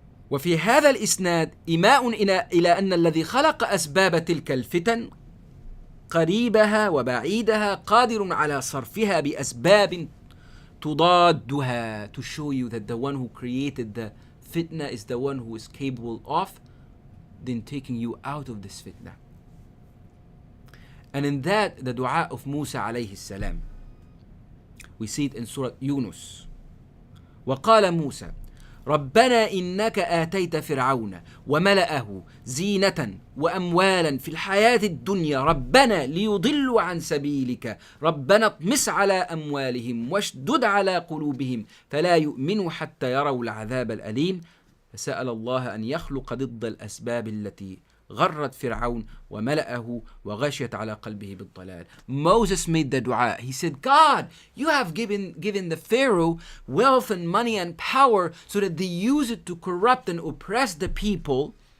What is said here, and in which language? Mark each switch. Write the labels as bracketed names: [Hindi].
[Arabic] وفي هذا الإسناد إيماء إلى أن الذي خلق أسباب تلك الفتن قريبها وبعيدها قادر على صرفها بأسباب تضادها, [English] to show you that the one who created the fitna is the one who is capable of then taking you out of this fitna. And in that, the dua of Musa alayhi salam, we see it in Surah Yunus. [Arabic] وقال موسى ربنا إنك آتيت فرعون وملأه زينة وأموالا في الحياة الدنيا ربنا ليضلوا عن سبيلك ربنا اطمس على أموالهم واشدد على قلوبهم فلا يؤمنوا حتى يروا العذاب الأليم فسأل الله أن يخلق ضد الأسباب التي غرت فرعون وملأه وغشيت على قلبه بالضلال. [English] Moses made the dua. He said, God, you have given the Pharaoh wealth and money and power so that they use it to corrupt and oppress the people.